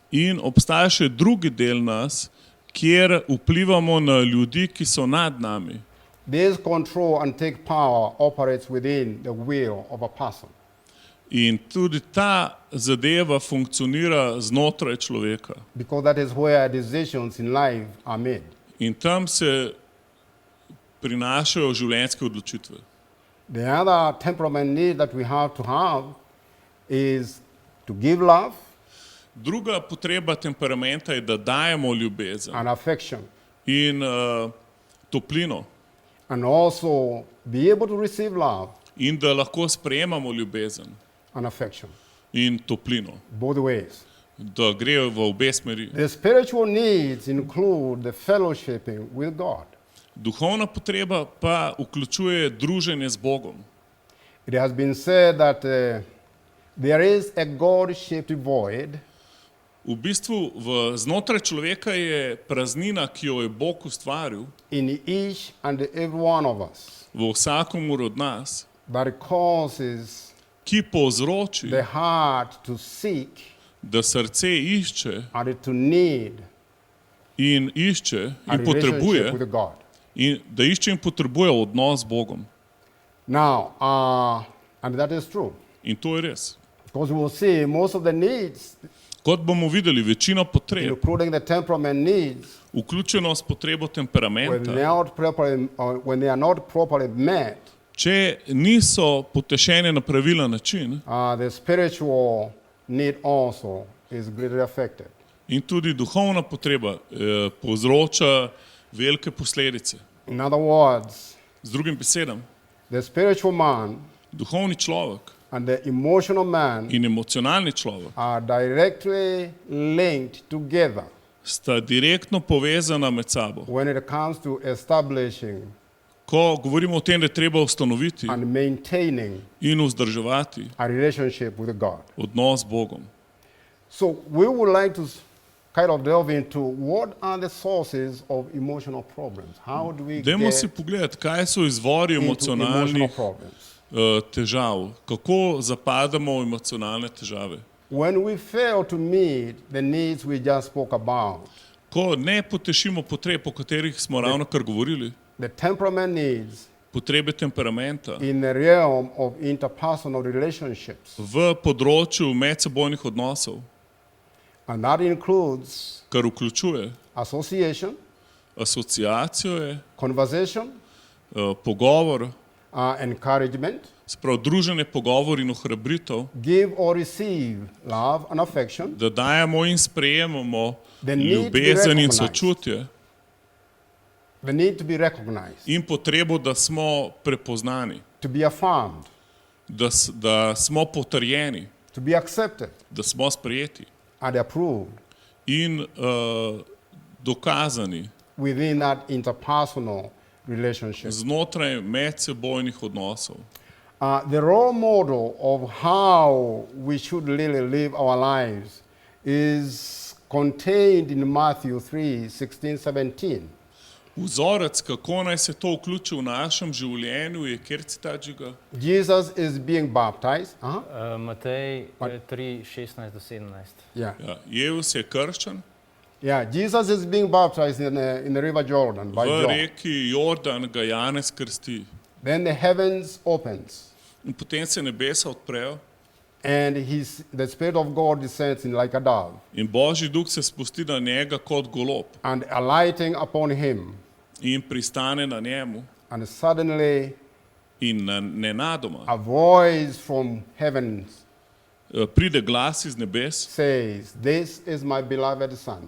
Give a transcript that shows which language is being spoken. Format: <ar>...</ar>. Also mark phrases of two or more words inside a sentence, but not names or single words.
<sl>In obstaja še drugi del nas, kjer vplivamo na ljudi, ki so nad nami.</sl> <en>This control and take power operates within the will of a person.</en> <sl>In tudi ta zadeva funkcionira znotraj človeka.</sl> <en>Because that is where decisions in life are made.</en> <sl>In tam se prinašajo življenjske odločitve.</sl> <en>The other temperament need that we have is to give love</en> <sl>Druga potreba temperamenta je, da dajemo ljubezen</sl> <en>and affection,</en> <sl>in toplino</sl> <en>and also be able to receive love</en> <sl>in da lahko sprejemamo ljubezen</sl> <en>and affection,</en> <sl>in toplino,</sl> <en>both ways.</en> <sl>da grejo v obe smeri.</sl> <en>The spiritual needs include the fellowshipping with God.</en> <sl>Duhovna potreba pa vključuje druženje z Bogom.</sl> <en>It has been said that there is a God-shaped void</en> <sl>V bistvu znotraj človeka je praznina, ki jo je Bog ustvaril</sl> <en>in each and every one of us</en> <sl>v vsakomur od nas,</sl> <en>that causes</en> <sl>ki povzroči,</sl> <en>the heart to seek</en> <sl>da srce išče</sl> <en>and to need</en> <sl>in išče</sl> <en>a</en> <sl>in potrebuje,</sl> <en>relationship with God.</en> <sl>in da išče in potrebuje odnos z Bogom.</sl> <en>Now, and that is true.</en> <sl>In to je res.</sl> <en>Because we will see most of the needs,</en> <sl>Kot bomo videli, večina potreb,</sl> <en>including the temperament needs,</en> <sl>vključeno s potrebo</sl> <en>when</en> <sl>temperamenta,</sl> <en>they are not properly met,</en> <sl>če niso potešene na pravilen način,</sl> <en>the spiritual need also is greatly affected.</en> <sl>in tudi duhovna potreba povzroča velike posledice.</sl> <en>In other words,</en> <sl>Z drugim besedam,</sl> <en>the spiritual man</en> <sl>duhovni človek</sl> <en>and the emotional man</en> <sl>in emocionalni človek</sl> <en>are directly linked together</en> <sl>sta direktno povezana med sabo.</sl> <en>when it comes to establishing</en> <sl>Ko govorimo o tem, da je treba ustanoviti</sl> <en>and maintaining</en> <sl>in vzdrževati</sl> <en>a relationship with God.</en> <sl>odnos z Bogom.</sl> <en>So we would like to kind of delve into what are the sources of emotional problems. How do we</en> <sl>Dajmo si</sl> <en>get</en> <sl>pogledati, kaj so izvori</sl> <en>into emotional</en> <sl>emocionalnih</sl> <en>problems?</en> <sl>težav, kako zapadamo v emocionalne težave.</sl> <en>When we fail to meet the needs we just spoke about,</en> <sl>Ko ne potešimo potreb, o katerih smo ravno kar govorili,</sl> <en>the temperament needs</en> <sl>potrebe temperamenta</sl> <en>in the realm of interpersonal relationships,</en> <sl>v področju medsebojnih odnosov,</sl> <en>and that includes</en> <sl>kar vključuje</sl> <en>association,</en> <sl>asociacijo,</sl> <en>conversation,</en> <sl>pogovor,</sl> <en>encouragement,</en> <sl>sprav druženje, pogovor in ohrabritev,</sl> <en>give or receive love and affection,</en> <sl>da dajemo in sprejemamo</sl> <en>The need to be</en> <sl>ljubezen in</sl> <en>recognized.</en> <sl>sočutje</sl> <en>the need to be recognized,</en> <sl>in potrebo, da smo prepoznani,</sl> <en>to be affirmed,</en> <sl>da smo potrjeni,</sl> <en>to be accepted</en> <sl>da smo sprejeti</sl> <en>and approved,</en> <sl>in dokazani</sl> <en>within that interpersonal relationship.</en> <sl>znotraj medsebojnih odnosov.</sl> <en>The role model of how we should really live our lives is contained in Matthew 3, 16, 17.</en> <sl>Vzorec, kako naj se to vključi v našem življenju, je kjer citat Žiga?</sl> <en>Jesus is being baptized.</en> <sl>Matej 3, 16 do 17.</sl> <en>Yeah.</en> <sl>Ja, Jezus je krščen,</sl> <en>Yeah, Jesus is being baptized in the river Jordan by</en> <sl>v</sl> <en>John.</en> <sl>reki Jordan ga Janez krsti.</sl> <en>Then the heavens opens</en> <sl>In potem se nebesa odprejo</sl> <en>and the Spirit of God descends in like a dove</en> <sl>in Božji duh se spusti na njega kot golob</sl> <en>and alighting upon him.</en> <sl>in pristane na njemu</sl> <en>And suddenly</en> <sl>in nenadoma</sl> <en>a voice from heavens</en> <sl>pride glas iz nebes,</sl> <en>says, "This is my beloved Son,</en>